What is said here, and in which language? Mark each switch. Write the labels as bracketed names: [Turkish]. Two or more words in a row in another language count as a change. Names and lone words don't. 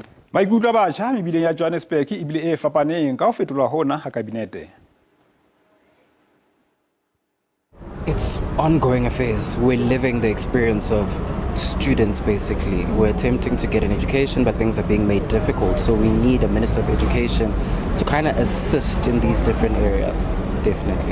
[Southern Sotho] Maikutlo a batjha mebileng ya Johannesburg e bile e fapaneng ka ho fetolwa hona ha kabinete. [English] It's ongoing affairs. We're living the experience of students, basically. We're attempting to get an education, but things are being made difficult. So we need a Minister of Education to kind of assist in these different areas, definitely.